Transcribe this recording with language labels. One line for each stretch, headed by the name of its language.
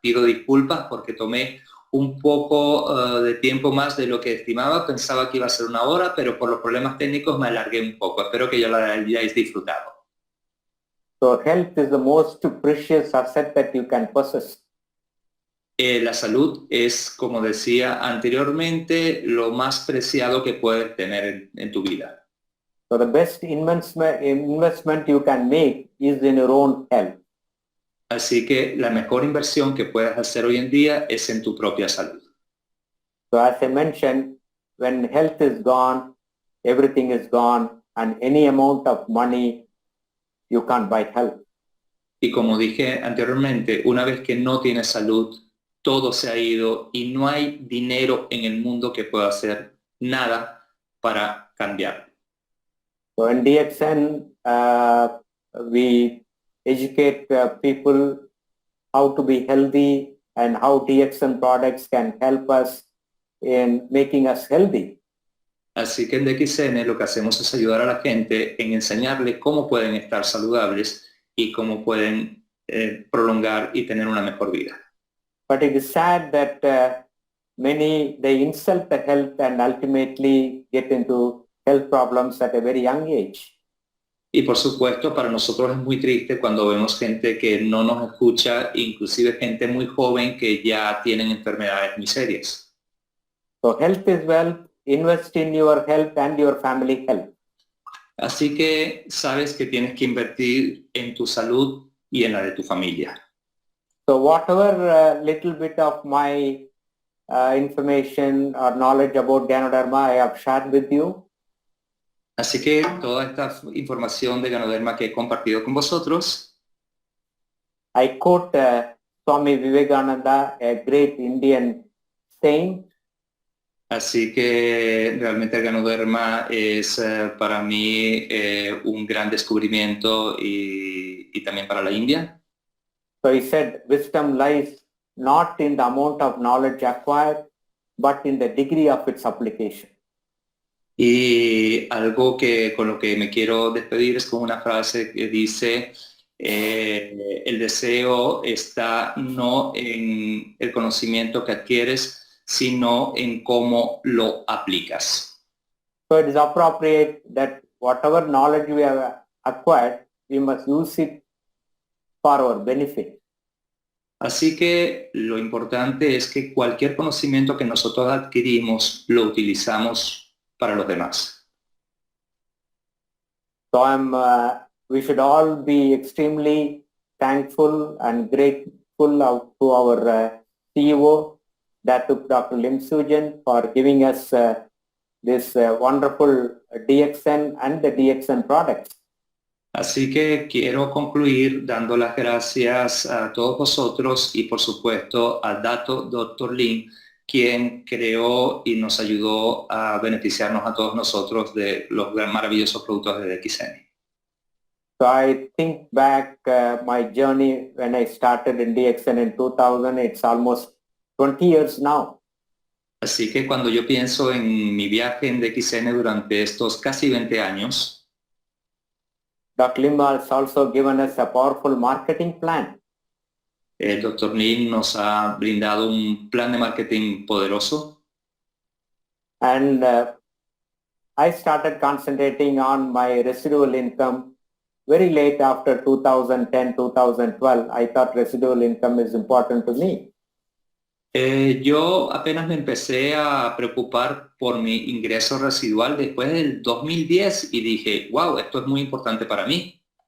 Spanish: Pido disculpas porque tomé un poco de tiempo más de lo que estimaba. Pensaba que iba a ser una hora, pero por los problemas técnicos me alargué un poco. Espero que ya lo hayáis disfrutado.
English: So health is the most precious asset that you can possess.
Spanish: La salud es, como decía anteriormente, lo más preciado que puedes tener en tu vida.
English: So the best investment you can make is in your own health.
Spanish: Así que la mejor inversión que puedes hacer hoy en día es en tu propia salud.
English: So as I mentioned, when health is gone, everything is gone, and any amount of money you can't buy health.
Spanish: Y como dije anteriormente, una vez que no tienes salud, todo se ha ido y no hay dinero en el mundo que pueda hacer nada para cambiar.
English: So in DXN, we educate people how to be healthy and how DXN products can help us in making us healthy.
Spanish: Así que en DXN lo que hacemos es ayudar a la gente en enseñarle cómo pueden estar saludables y cómo pueden prolongar y tener una mejor vida.
English: But it is sad that many, they insult the health and ultimately get into health problems at a very young age.
Spanish: Y por supuesto, para nosotros es muy triste cuando vemos gente que no nos escucha, inclusive gente muy joven que ya tienen enfermedades muy serias.
English: So health is wealth. Invest in your health and your family health.
Spanish: Así que sabes que tienes que invertir en tu salud y en la de tu familia.
English: So whatever little bit of my information or knowledge about Ganoderma I have shared with you.
Spanish: Así que toda esta información de Ganoderma que he compartido con vosotros,
English: I quote Swami Vivekananda, a great Indian saint.
Spanish: así que realmente el Ganoderma es para mí un gran descubrimiento y también para la India.
English: So he said, wisdom lies not in the amount of knowledge acquired, but in the degree of its application.
Spanish: Y algo que con lo que me quiero despedir es con una frase que dice, el deseo está no en el conocimiento que adquieres, sino en cómo lo aplicas.
English: So it is appropriate that whatever knowledge we have acquired, we must use it for our benefit.
Spanish: Así que lo importante es que cualquier conocimiento que nosotros adquirimos lo utilizamos para los demás.
English: So we should all be extremely thankful and grateful to our CEO, Dr. Lim Sujan, for giving us this wonderful DXN and the DXN products.
Spanish: Así que quiero concluir dando las gracias a todos vosotros y por supuesto a Dr. Lin, quien creó y nos ayudó a beneficiarnos a todos nosotros de los maravillosos productos de DXN.
English: So I think back my journey when I started in DXN in 2000, it's almost 20 years now.
Spanish: Así que cuando yo pienso en mi viaje en DXN durante estos casi 20 años,
English: Dr. Lim has also given us a powerful marketing plan.
Spanish: el Dr. Lin nos ha brindado un plan de marketing poderoso.
English: And I started concentrating on my residual income very late after 2010, 2012. I thought residual income is important to me.
Spanish: Yo apenas me empecé a preocupar por mi ingreso residual después del 2010 y dije, wow, esto es muy importante para mí.